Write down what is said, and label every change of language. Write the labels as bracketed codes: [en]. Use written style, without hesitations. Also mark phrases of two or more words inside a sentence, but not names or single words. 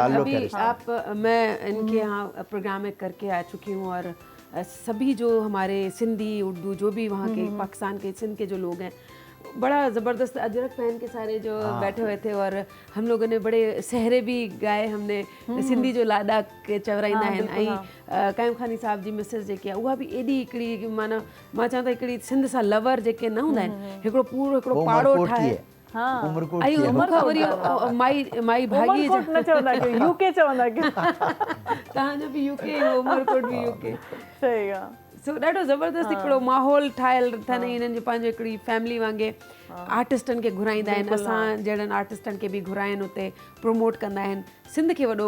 [hi] अभी मैं इनके यहाँ प्रोग्राम में करके आ चुकी हूँ। और सभी जो हमारे सिंधी उर्दू जो भी वहाँ के पाकिस्तान के सिंध के जो लोग हैं, बड़ा ज़बरदस्त अजरक पहन के सारे जो बैठे हुए थे। और हम लोगों ने बड़े सहरे भी गाए, हमने सिंधी [sd] जो लाॾा के चवराईंदा आहिनि। ऐं कायम खानी साहब जी मिसिस जेकी आहे उहा बि एॾी हिकिड़ी माना मां चवां त हिकिड़ी सिंध सां लवर जेके न हूंदा आहिनि, हिकिड़ो पूरो हिकिड़ो पाड़ो ठाहे। माई भागी यूके चवंदा तव्हांजो बि यूके, उमरकोट बि यूके। सही आहे। सो ॾाढो ज़बरदस्त हिकिड़ो माहौल ठहियल अथनि। हिननि जो पंहिंजो हिकिड़ी फैमिली वांगुरु आर्टिस्टनि खे घुराईंदा आहिनि। असां जहिड़नि आर्टिस्टनि खे बि घुराइनि, उते प्रमोट कंदा आहिनि। सिंध खे वॾो